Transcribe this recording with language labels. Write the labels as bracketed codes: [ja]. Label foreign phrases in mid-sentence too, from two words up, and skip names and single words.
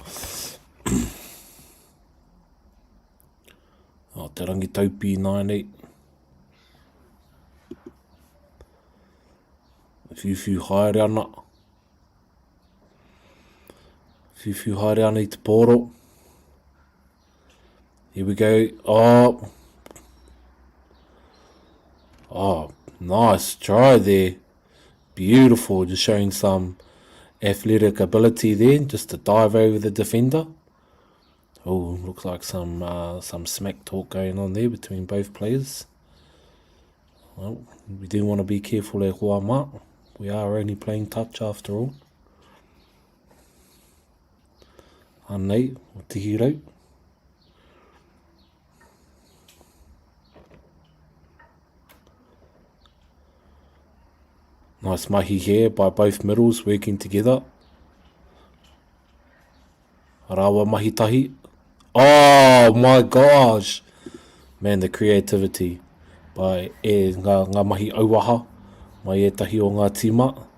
[mi] Te rangi taupi nāi nei. Whiwhi haere ana. Whiwhi haere ana I te pōro. [en] Here we go. Oh, nice try there. Beautiful, just showing some athletic ability there, just to dive over the defender. Oh, looks like some smack talk going on there between both players. Well, we do want to be careful [mi] e hoa mā. [en] We are only playing touch after all. [mi] Anei, o tihirau. [en] Nice mahi here by both middles working together. [mi] Rawa mahi tahi. [en] Oh my gosh! Man, the creativity by [mi] ngā mahi auaha mai e tahi o ngā tima.